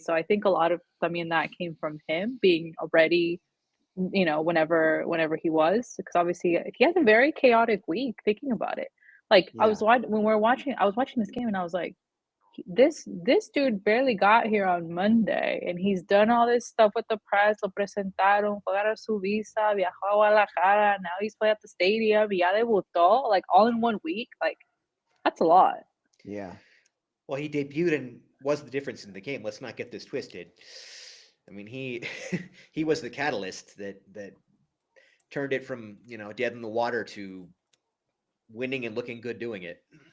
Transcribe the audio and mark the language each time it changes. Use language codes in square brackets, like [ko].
[en] So I think a lot of that came from him being ready, whenever he was, because obviously he had a very chaotic week. Thinking about it, like I was Yeah. when we were watching, I was watching this game and I was like, this dude barely got here on Monday, and he's done all this stuff with the press. [es] Lo presentaron, fue a agarrar su visa, viajó a Guadalajara. [en] Now he's playing at the stadium. [es] Y ya debutó, [en] like all in 1 week. Like that's a lot. Yeah. Well, he debuted and was the difference in the game. Let's not get this twisted. I mean, he he was the catalyst that turned it from dead in the water to winning and looking good doing it.